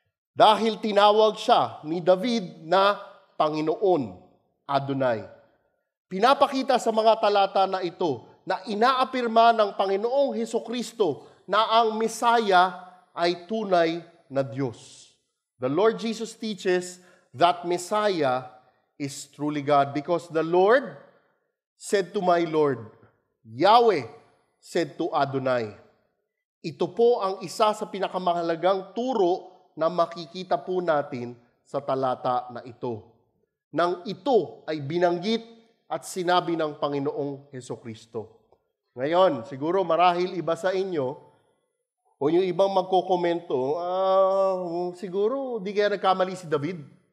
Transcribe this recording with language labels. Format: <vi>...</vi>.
<tl>Dahil tinawag siya ni David na Panginoon, Adonai. Pinapakita sa mga talata na ito na inaapirma ng Panginoong Hesukristo na ang Messiah ay tunay na Diyos.</tl> <en>The Lord Jesus teaches that Messiah is truly God because the Lord said to my Lord, Yahweh said to Adonai.</en> <tl>Ito po ang isa sa pinakamahalagang turo na makikita po natin sa talata na ito. Nang ito ay binanggit at sinabi ng Panginoong Hesukristo. Ngayon, siguro marahil iba sa inyo, o yung ibang magkokomento, siguro di kaya nagkamali si David.</tl>